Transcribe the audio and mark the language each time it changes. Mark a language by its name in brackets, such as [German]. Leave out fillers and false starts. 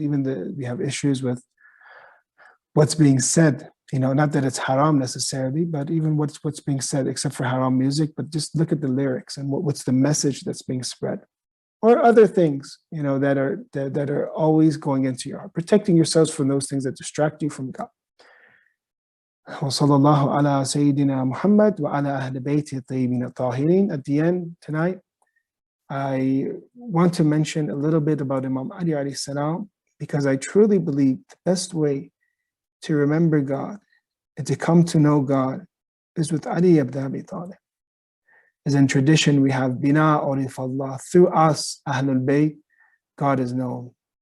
[English] Even we have issues with what's being said. Not that it's haram necessarily, but even what's being said, except for haram music. But just look at the lyrics and what's the message that's being spread, or other things that are always going into your heart. Protecting yourselves from those things that distract you from God. [Arabic] وصلى الله على سيدنا محمد وعلى أهل بيته الطيبين الطاهرين. [English] At the end tonight, I want to mention a little bit about Imam Ali alayhi salam, because I truly believe the best way to remember God and to come to know God is with Ali ibn Abi Talib. As in tradition, we have [Arabic] Bina Urif Allah. [English] Through us, Ahlul Bayt, God is known.